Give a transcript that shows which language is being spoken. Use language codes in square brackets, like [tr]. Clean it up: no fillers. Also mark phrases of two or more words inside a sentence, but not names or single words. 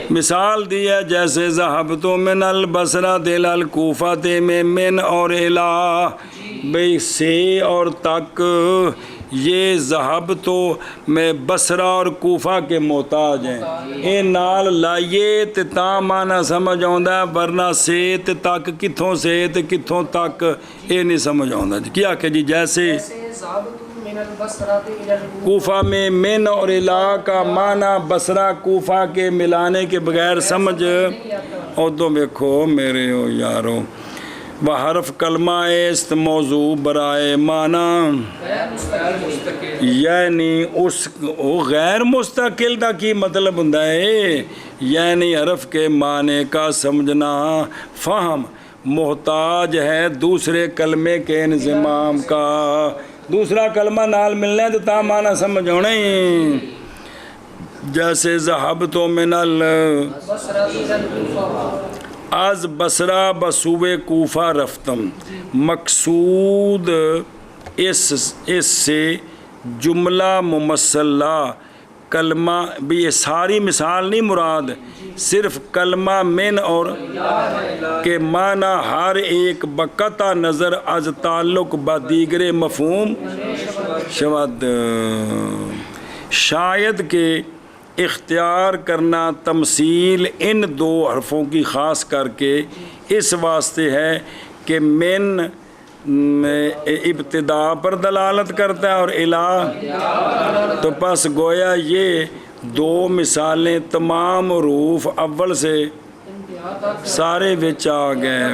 [ur] مثال دی ہے جیسے [ar] ذہبت من البصرۃ الی الکوفۃ [ur] میں من اور الہ بھئی سے اور تک، یہ ذہب تو میں بصرہ اور کوفہ کے محتاج ہیں، [pa] اے نال لائیے تے تاں معنی سمجھ آوندا ہے، [ur] ورنہ [pa] سے تے تک کتھوں سے تے کتھوں تک اے نہیں سمجھ آوندا. [ur] کیا کہ جی جیسے [ar] ذہبت من البصرۃ الی الکوفہ [ur] کوفہ میں من اور الہ کا معنی بصرہ کوفہ کے ملانے کے بغیر سمجھ اور تو دیکھو میرے ہو یارو وہ [fa] حرف کلمہ است موضوع برائے معنی غیر مستقل [ur] یعنی [pa] اس غیر مستقل دا کی مطلب ہوندا ہے، [ur] یعنی حرف کے معنی کا سمجھنا فہم محتاج ہے دوسرے کلمے کے انضمام کا. [pa] دوسرا کلمہ نال ملنا ہے تو تا معنی سمجھ ہونا ہی. [ar] جیسے ذہبت من بصرۃ الی الکوفہ [fa] از بصرہ بصوبے کوفہ رفتم، [ur] مقصود اس سے جملہ ممثلہ کلمہ بھی، یہ ساری مثال نہیں مراد، صرف کلمہ من اور کے معنی ہر ایک [fa] بقطع نظر از تعلق با دیگر مفہوم شود. [ur] شاید کہ اختیار کرنا تمثیل ان دو حرفوں کی خاص کر کے اس واسطے ہے کہ من ابتدا پر دلالت کرتا ہے اور الہ، تو پس گویا یہ دو مثالیں تمام حروف اول سے [pa] سارے وچ آ گئے.